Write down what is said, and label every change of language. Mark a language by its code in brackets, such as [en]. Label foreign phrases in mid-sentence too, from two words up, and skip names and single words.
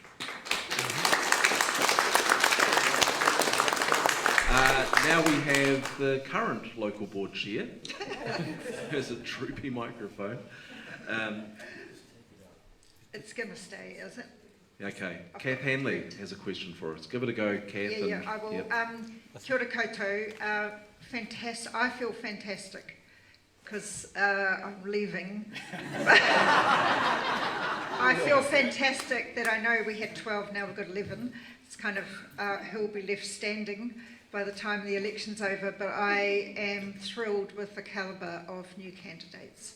[en] Now we have the current local board chair. There's a droopy microphone. It's going to stay, is it? Okay. Kath Hanley has a question for us. Give it a go, Kath. Yeah, I will. Yep. [mi] Kia ora koutou. [en] Fantastic. I feel fantastic because I'm leaving. I feel fantastic that I know we had 12, now we've got 11. It's kind of who will be left standing by the time the election's over, but I am thrilled with the calibre of new candidates.